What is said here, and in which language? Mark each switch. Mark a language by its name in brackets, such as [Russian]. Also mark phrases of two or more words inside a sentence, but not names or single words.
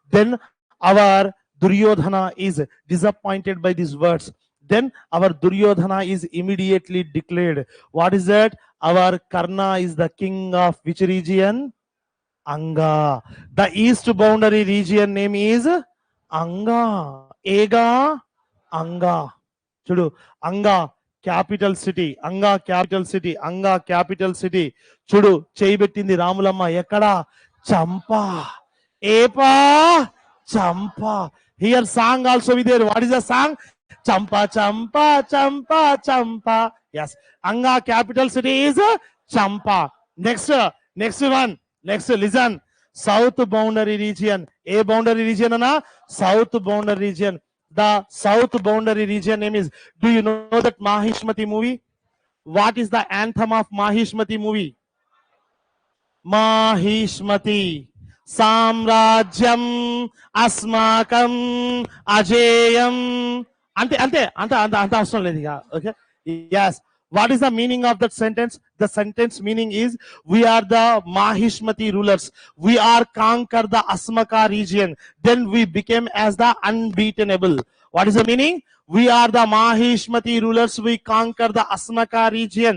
[English] Then our Duryodhana is disappointed by these words. Then our Duryodhana is immediately declared. What is that? Our Karna is the king of which region? Anga. The east boundary region name is Anga. [Telugu] Ega Anga. Chudu. [English] Anga capital city. Anga capital city. Anga capital city. [Telugu] Chudu. చెయ్యిపెట్టిండి రాములమ్మ ఎక్కడ? Champa. Epa Champa. [English] Here song also be there. What is the song? Champa Champa Champa Champa. Yes. Anga capital city is Champa. Next one. Next, listen. South boundary region. A boundary region ana? South boundary region. The south boundary region name is, do you know that Mahishmati movie? What is the anthem of Mahishmati movie? Mahishmati. [Sanskrit] साम्राज्यम् अस्माकम् अजेयम्. [Telugu] Ante అవసరం లేదు ఇక. [English] Okay. Yes. What is the meaning of that sentence? The sentence meaning is, we are the Mahishmati rulers. We are conquer the Asmaka region. Then we became as the unbeatenable. What is the meaning? We are the Mahishmati rulers. We conquer the Asmaka region.